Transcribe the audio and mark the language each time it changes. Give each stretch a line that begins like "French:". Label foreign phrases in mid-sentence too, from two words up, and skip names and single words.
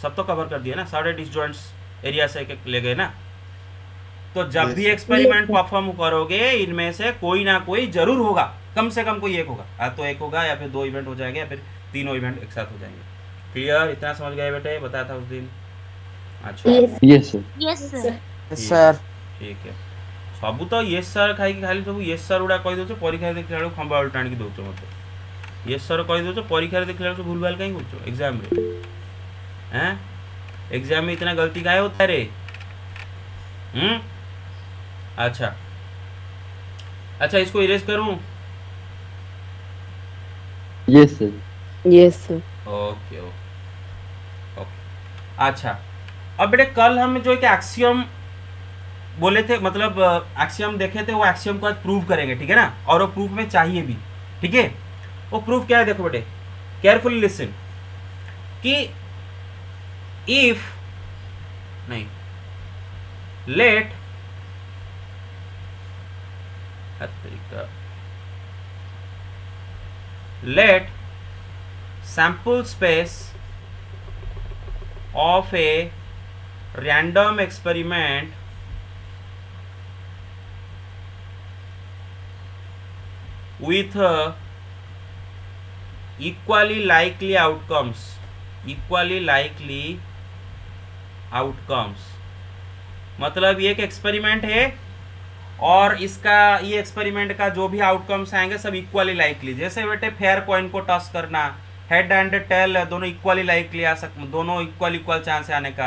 Hindi: सब तो कवर कर दिया ना, सारे
English: disjoints area
Hindi: से एक ले गए ना। तो जब भी
English: experiment perform
Hindi: करोगे, इनमें से कोई ना कोई जरूर होगा, कम से कम कोई एक होगा। या तो एक होगा या फिर दो इवेंट हो जाएंगे या फिर तीनों इवेंट एक साथ हो जाएंगे। क्लियर? इतना समझ गए बेटे? बताया था उस दिन। अच्छा
English: Yes. Yes, sir. Yes, sir. Sir.
Hindi: ठीक है।
Odia: ସବୁ ତ
English: yes sir
Odia: ଖାଇକି ଖାଲି ସବୁ
English: yes sir
Odia: ଗୁଡ଼ା କହିଦେଉଛ, ପରୀକ୍ଷାରେ ଦେଖିଲା ବେଳକୁ ଖମ୍ବା ବେଳକୁ ଟାଣିକି ଦେଉଛ ମୋତେ।
English: yes sir
Odia: କହିଦେଉଛ, ପରୀକ୍ଷାରେ ଦେଖିଲା ବେଳକୁ ଭୁଲ ଭାଲ କାହିଁ କରୁଛ
Hindi: एग्जाम में? हैं एग्जाम में इतना गलती काहे होता है रे? अच्छा अच्छा, इसको इरेज करूं?
English: Yes, sir. Yes, sir. ok ok ok.
Hindi: अच्छा, अब बेटे कल हम जो एक एक्सियम बोले थे, मतलब एक्सियम देखे थे, वो एक्सियम को आज प्रूव करेंगे, ठीक है ना? और वो प्रूफ में चाहिए भी, ठीक है? वो प्रूफ क्या है? देखो बेटे,
English: carefully listen
Hindi: कि इफ नहीं
English: let let sample space of a random experiment with equally likely outcomes
Hindi: मतलब ये एक एक्सपेरिमेंट है और इसका ये एक्सपेरिमेंट का जो भी आउटकम्स आएंगे सब
English: equally likely.
Hindi: जैसे बेटे
English: fair coin
Hindi: को टॉस करना,
English: head and tail
Hindi: दोनों
English: equally likely
Hindi: आ सकते, दोनों
English: equal chance
Hindi: है आने का।